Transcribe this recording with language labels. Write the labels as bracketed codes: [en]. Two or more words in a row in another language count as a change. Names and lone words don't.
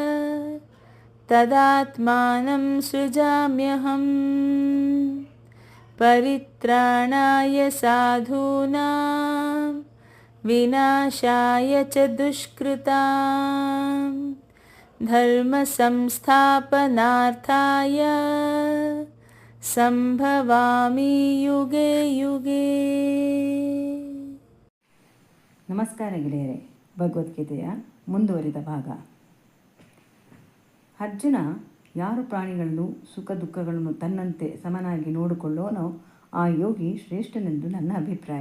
[sa] ತದಾತ್ಮಾನಂ ಸೃಜಾಮ್ಯಹಂ ಪರಿತ್ರಾಣಾಯ ಸಾಧೂನಾಂ ವಿನಾಶಾಯ ಚ ದುಷ್ಕೃತಾಂ ಧರ್ಮ ಸಂಸ್ಥಾಪನಾರ್ಥಾಯ ಸಂಭವಾಮಿ ಯುಗೆ ಯುಗೆ. [kn] ನಮಸ್ಕಾರ ಗೆಳೆಯರೆ. ಭಗವದ್ಗೀತೆಯ ಮುಂದುವರಿದ ಭಾಗ. ಅರ್ಜುನ, ಯಾರು ಪ್ರಾಣಿಗಳನ್ನು ಸುಖ ದುಃಖಗಳನ್ನು ತನ್ನಂತೆ ಸಮನಾಗಿ ನೋಡಿಕೊಳ್ಳೋನೋ ಆ ಯೋಗಿ ಶ್ರೇಷ್ಠನೆಂದು ನನ್ನ ಅಭಿಪ್ರಾಯ.